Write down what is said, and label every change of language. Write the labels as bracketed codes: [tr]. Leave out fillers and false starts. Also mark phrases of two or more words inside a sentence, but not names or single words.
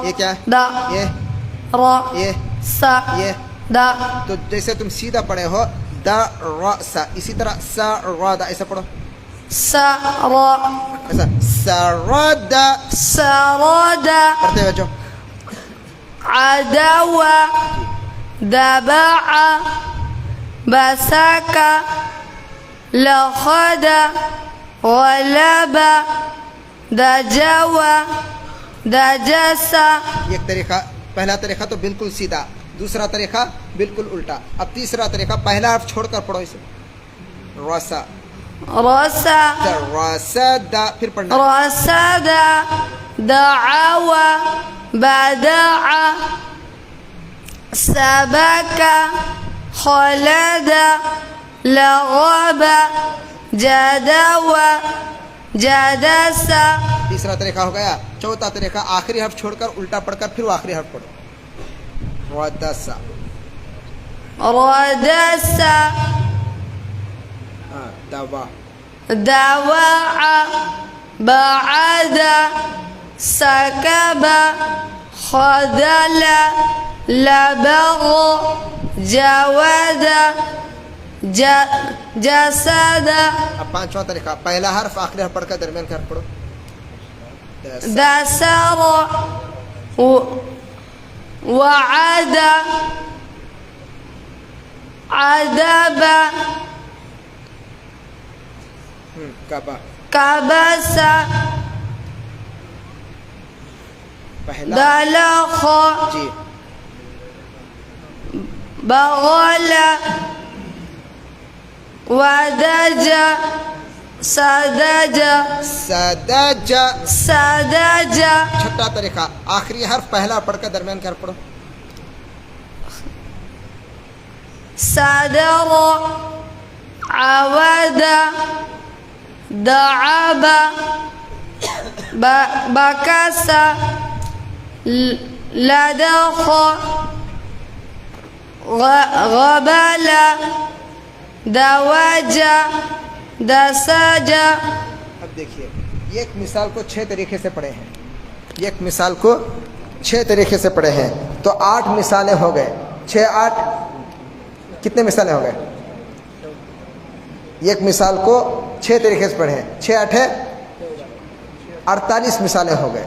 [ur] یہ کیا? [ar] दा, ये, रा, ये, सा, ये। दा। [ur] تو جیسے تم سیدھا پڑھے ہو د ر سا، اسی طرح س ر د ایسا پڑھو, [ar] सा, रा, [ur] ایسا س ر د, [ar] सा, रा, दा। [ur] پڑھتے ہوئے جاؤ. [ar] عدوى دبع بسك لخد غلب دجوى دجس। [ur] ایک طریقہ، پہلا طریقہ تو بالکل سیدھا، دوسرا طریقہ بالکل الٹا. اب تیسرا طریقہ، پہلا حرف چھوڑ کر پڑھو اسے، رسا, रसा, رسا د، پھر پڑھنا [ar] रसद दعوى بدع سبك خلد لغب جدوى جدس। [ur] تیسرا طریقہ ہو گیا. چوتھا طریقہ، آخری حرف چھوڑ کر الٹا پڑھ کر پھر آخری حرف پڑھو، ردسا, [ar] ردس दवा, دواع بعد سكب خذل لبغ جود جسد। [ur] اب پانچواں طریقہ، پہلا حرف آخری حرف پڑھ کر درمیان کا حرف پڑھو, [ar] دسر وعد عذب कबा, كبس [ur] پہلا [ar] دلخ [ur] جی, [ar] بغل ودج سدج सदज। سدج। [ur] چھٹا طریقہ، آخری حرف پہلا پڑھ کر درمیان کا حرف پڑھو, [ar] صدر عود دعب بكس لدخ غبل دوج دسج۔ [ur] اب دیکھیے، یہ ایک مثال کو 6 طریقے سے پڑھے ہیں، یہ ایک مثال کو 6 طریقے سے پڑھے ہیں، تو 8 مثالیں ہو گئے. 6 8 کتنے مثالیں ہو گئے? ایک مثال کو 6 طریقے سے پڑھے ہیں، 6 8 48 مثالیں ہو گئے.